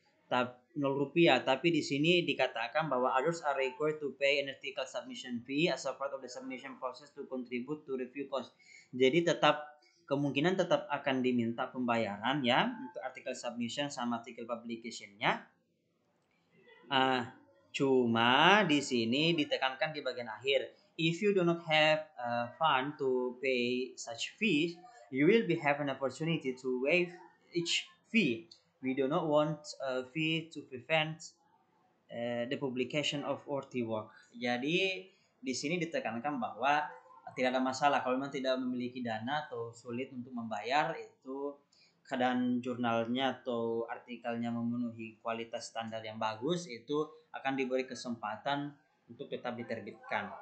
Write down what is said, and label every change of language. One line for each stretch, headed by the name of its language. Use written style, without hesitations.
Indonesian: 0 rupiah, tapi di sini dikatakan bahwa
English: others are required to pay an article submission fee as a part of the submission process to contribute to review cost.
Indonesian: Jadi kemungkinan tetap akan diminta pembayaran ya untuk artikel submission sama artikel publication-nya. Cuma di sini ditekankan di bagian akhir,
English: if you do not have fund to pay such fees, you will be have an opportunity to waive each fee. We do not want a fee to prevent the publication of worthy work.
Indonesian: Jadi di sini ditekankan bahwa tidak ada masalah kalau memang tidak memiliki dana atau sulit untuk membayar, itu keadaan jurnalnya atau artikelnya memenuhi kualitas standar yang bagus, itu akan diberi kesempatan untuk tetap diterbitkan.